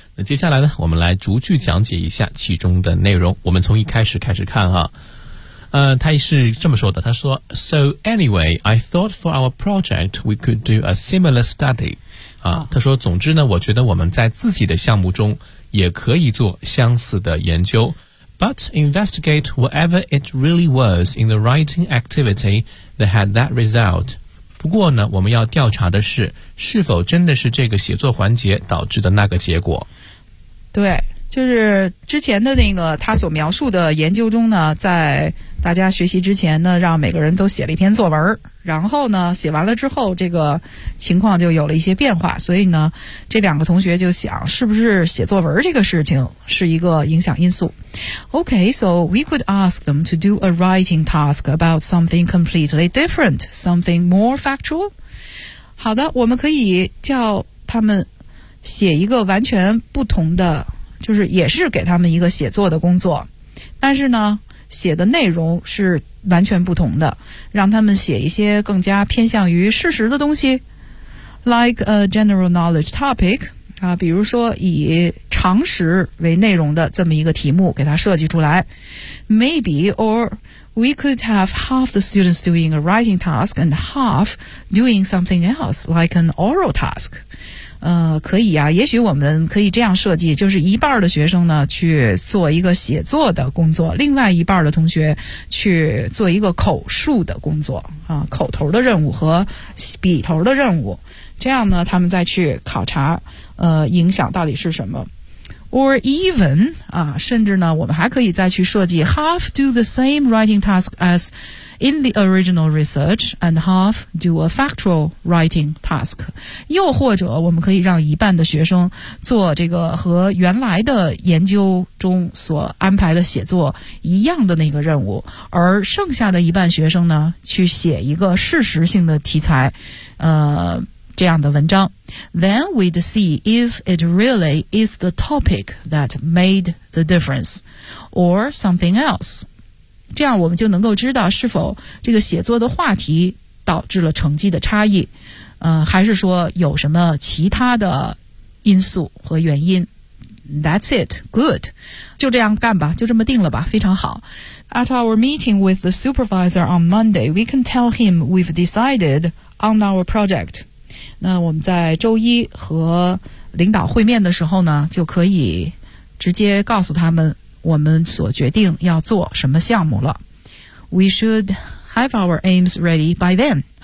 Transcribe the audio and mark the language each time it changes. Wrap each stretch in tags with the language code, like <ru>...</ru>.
<zh>那接下来呢，我们来逐句讲解一下其中的内容。我们从一开始开始看啊。他是这么说的，他说</zh> <en>So anyway, I thought for our project we could do a similar study.</en> <zh>他说总之呢，我觉得我们在自己的项目中也可以做相似的研究。</zh> <en>But investigate whatever it really was in the writing activity that had that result.</en> <zh>不过呢，我们要调查的是，是否真的是这个写作环节导致的那个结果。对，就是之前的那个他所描述的研究中呢，在大家学习之前呢，让每个人都写了一篇作文，然后呢写完了之后这个情况就有了一些变化，所以呢这两个同学就想是不是写作文这个事情是一个影响因素。</zh> <en>OK, so we could ask them to do a writing task about something completely different, something more factual.</en> <zh>好的，我们可以叫他们写一个完全不同的，就是也是给他们一个写作的工作，但是呢写的内容是完全不同的，让他们写一些更加偏向于事实的东西 ，</zh> <en>like a general knowledge topic</en> <zh>啊，比如说以常识为内容的这么一个题目给他设计出来。</zh> <en>Maybe or we could have half the students doing a writing task and half doing something else like an oral task。</en> <zh>可以啊，也许我们可以这样设计，就是一半的学生呢去做一个写作的工作，另外一半的同学去做一个口述的工作啊，口头的任务和笔头的任务，这样呢他们再去考察影响到底是什么。</zh> <en>Or even</en> <zh>啊，甚至呢我们还可以再去设计</zh> <en>half do the same writing task as in the original research and half do a factual writing task.</en> <zh>又或者我们可以让一半的学生做这个和原来的研究中所安排的写作一样的那个任务，而剩下的一半学生呢去写一个事实性的题材这样的文章。</zh> <en>Then we'd see if it really is the topic that made the difference or something else.</en> <zh>这样我们就能够知道是否这个写作的话题导致了成绩的差异，还是说有什么其他的因素和原因。</zh> <en>That's it, good,</en> <zh>就这样干吧，就这么定了吧，非常好。</zh> <en>At our meeting with the supervisor on Monday, we can tell him we've decided on our project.</en> <zh>那我们在周一和领导会面的时候呢，就可以直接告诉他们我们所决定要做什么项目了。</zh> <en>we should have our aims ready by then.</en>